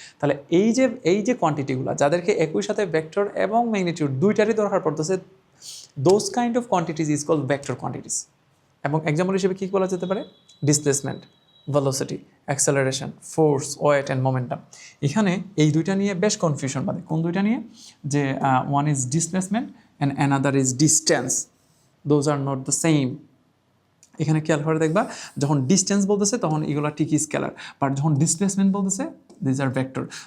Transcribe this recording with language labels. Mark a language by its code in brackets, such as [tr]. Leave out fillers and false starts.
[bn] তাহলে এই যে কোয়ান্টিটিগুলো যাদেরকে একই সাথে ভেক্টর এবং ম্যাগনিটিউড দুইটারই দরকার পড়তেছে, [en] Those kind of quantities is called vector quantities. [bn] এবং এক্সাম্পল হিসেবে কী বলা যেতে পারে? Displacement, velocity, acceleration, force, wait and momentum. এখানে এই দুইটা নিয়ে বেশ কনফিউশন বাদে। কোন দুইটা নিয়ে? [en] যে one is displacement and another is distance, those are not the same. [bn] এখানে খেয়াল করে দেখবা যখন ডিস্টেন্স বলতেছে তখন এগুলো ঠিকই স্কেলার, বাট যখন ডিসপ্লেসমেন্ট বলতেছে [en] This are vector.